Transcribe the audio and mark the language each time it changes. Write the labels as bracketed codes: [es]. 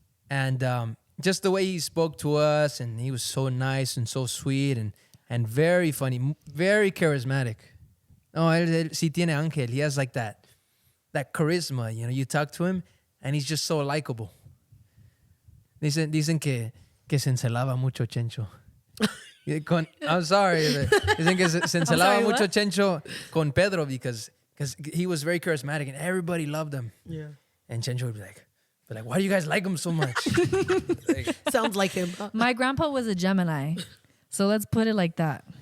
[en] And just the way he spoke to us, and he was so nice and so sweet and very funny, very charismatic. [es] Oh, él sí tiene ángel. [en] He has like that charisma, you know. You talk to him and he's just so likable. [es] Dicen que se encelaba mucho Chencho. [en] I'm sorry. [es] Dicen que se encelaba mucho Chencho con Pedro [en] because he was very charismatic and everybody loved him. Yeah. And Chencho would be like, why do you guys like him so much? Sounds like him. My grandpa was a Gemini, so let's put it like that.